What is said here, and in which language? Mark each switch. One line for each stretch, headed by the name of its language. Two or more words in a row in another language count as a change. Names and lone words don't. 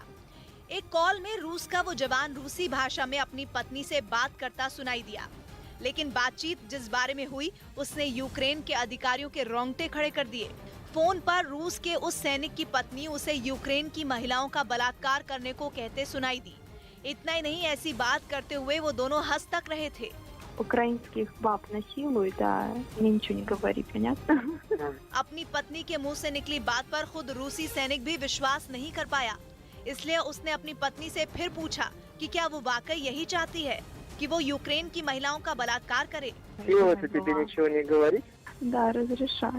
Hindi: एक कॉल में रूस का वो जवान रूसी भाषा में अपनी पत्नी से बात करता सुनाई दिया, लेकिन बातचीत जिस बारे में हुई उसने यूक्रेन के अधिकारियों के रोंगटे खड़े कर दिए। फोन पर रूस के उस सैनिक की पत्नी उसे यूक्रेन की महिलाओं का बलात्कार करने को कहते सुनाई दी। इतना ही नहीं, ऐसी बात करते हुए वो दोनों हंस तक रहे थे।
Russian: Украинских баб насилуют, да, мне ничего не говори, понятно?
Hindi: अपनी पत्नी के मुंह से निकली बात पर खुद रूसी सैनिक भी विश्वास नहीं कर पाया। इसलिए उसने अपनी पत्नी से फिर पूछा कि क्या वो वाकई यही चाहती है कि वो यूक्रेन की महिलाओं का बलात्कार करे।
Russian: Да, разрешаю.